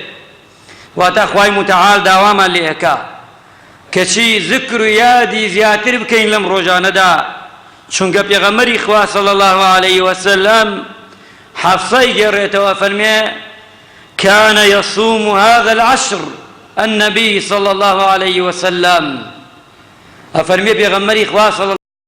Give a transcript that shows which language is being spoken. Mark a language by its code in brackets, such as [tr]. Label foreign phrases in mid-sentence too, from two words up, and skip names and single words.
[ckb] واتە خوای متعال داوامان لێ ئەکا کەچی ذکر و یادی زیاتر بکەین لەم ڕۆژانەدا، چونکە پێغەمبەری خوا [ar] صلی الله علیه وسلم [ckb] حەفسەی گێڕێتەوە فەرمێ [ar] كان يصوم هذا العشر النبي صلى الله عليه وسلم. [ckb] أفرمي بيغمري خوا صلى